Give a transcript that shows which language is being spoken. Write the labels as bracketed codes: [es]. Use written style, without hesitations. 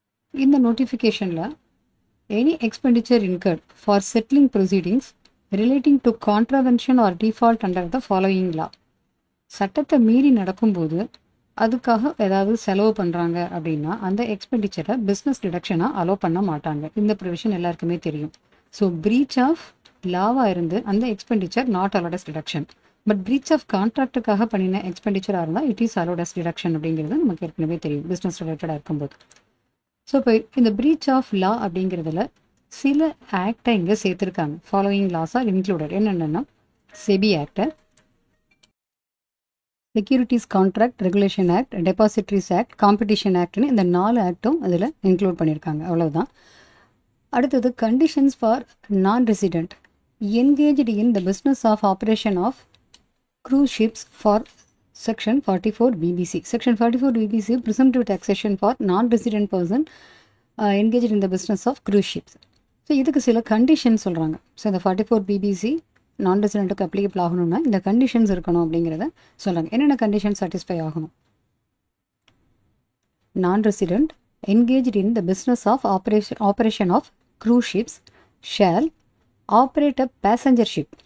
[ta] இந்த நோட்டிஃபிகேஷனில் [en] any expenditure incurred for settling proceedings relating to contravention or default under the following law. [ta] சட்டத்தை மீறி நடக்கும்போது அதுக்காக ஏதாவது செலவு பண்ணுறாங்க அப்படின்னா அந்த எக்ஸ்பெண்டிச்சரை பிஸ்னஸ் டிடக்ஷனாக அலோவ் பண்ண மாட்டாங்க. இந்த ப்ரொவிஷன் எல்லாருக்குமே தெரியும். ஸோ பிரீச் ஆஃப் லாவாக இருந்து அந்த expenditure [en] Not allowed as deduction. [ta] But breach of கான்ட்ராக்டுக்காக பண்ணின எக்ஸ்பெண்டிச்சராக இருந்தால் [en] it is allowed as deduction [ta] அப்படிங்கிறது நமக்கு ஏற்கனவே தெரியும் பிஸ்னஸ் ரிலேட்டடாக இருக்கும்போது. ஸோ இப்போ இந்த பிரீச் ஆஃப் லா அப்படிங்கிறதுல சில ஆக்டை இங்கே சேர்த்துருக்காங்க. [en] Following laws are included. [ta] என்னென்னா SEBI act, securities contract regulation act, depositories act, competition ஆக்ட்னு இந்த 4 ஆக்டும் அதில் இன்க்ளூட் பண்ணியிருக்காங்க. அவ்வளவுதான். [en] அடுத்தது conditions for non resident engaged in the business of operation of cruise ships for Section 44 BBC. Section 44 BBC presumptive taxation for non-resident person engaged in the business of cruise ships. [ta] So இதுக்கு சில conditions சொல்கிறாங்க. So இந்த 44 BBC நான் ரெசிடென்ட்டுக்கு applicable ஆகணும்னா இந்த conditions இருக்கணும் அப்படிங்கிறத சொல்கிறாங்க. என்னென்ன கண்டிஷன் சாட்டிஸ்ஃபை ஆகணும்? [en] Non resident engaged in the business of operation of cruise ships shall operate a passenger ship.